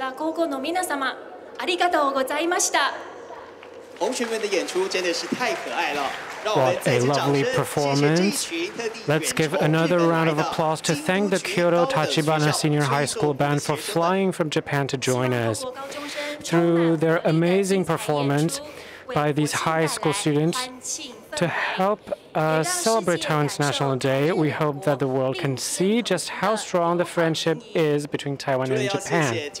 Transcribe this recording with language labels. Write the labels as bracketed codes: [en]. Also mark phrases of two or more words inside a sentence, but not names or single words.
[ja] 皇后の皆様、ありがとうございました。 [zh] 同学们的演出真的是太可爱了。 [en] What a lovely performance. Let's give another round of applause to thank the Kyoto Tachibana Senior High School Band for flying from Japan to join us. Through their amazing performance by these high school students, to help us celebrate Taiwan's National Day, we hope that the world can see just how strong the friendship is between Taiwan and Japan.